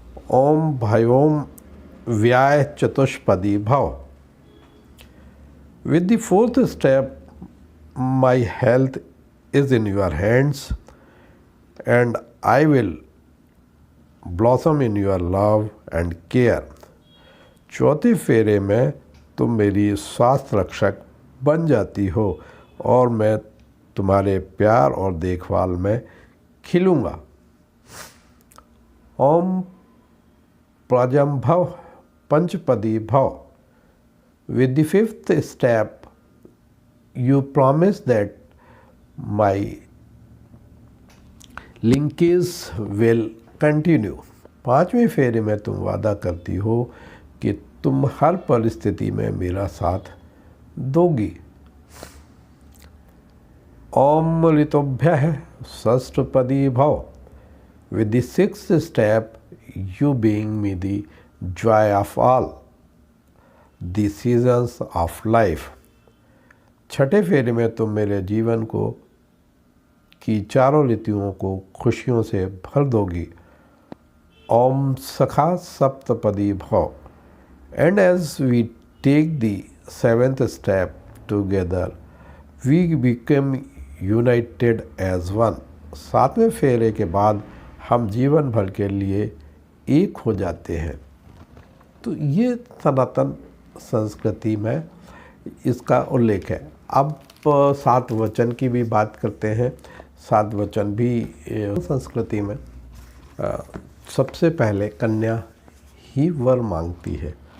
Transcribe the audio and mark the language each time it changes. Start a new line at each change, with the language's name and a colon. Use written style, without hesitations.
Sanskrit: ओम भयोम व्याय चतुष्पदी भव।
English: With the fourth step, my health is in your hands and I will blossom in your love and care. चौथे फेरे में तुम मेरी स्वास्थ्य रक्षक बन जाती हो और मैं तुम्हारे प्यार और देखभाल में खिलूँगा।
Sanskrit: ओम प्राजंभव पंचपदी भव।
English: With the fifth step, you promise that my linkage will continue.
Hindi: 5वें फेरे में तुम वादा करती हो कि तुम हर परिस्थिति में मेरा साथ दोगी।
Sanskrit: ओम ऋतुभ्यः षष्ठपदी भव।
English: With the sixth step, you being me the joy of all the seasons of life।
Hindi: छठे फेरे में तुम मेरे जीवन को की चारों ऋतुओं को खुशियों से भर दोगी।
Sanskrit: ओम सखा सप्तपदी भव।
English: And as we take the seventh step together, we become united as one।
Hindi: 7वें फेरे के बाद हम जीवन भर के लिए एक हो जाते हैं। तो ये सनातन संस्कृति में इसका उल्लेख है। अब 7 वचन की भी बात करते हैं। 7 वचन भी संस्कृति में सबसे पहले कन्या ही वर मांगती है।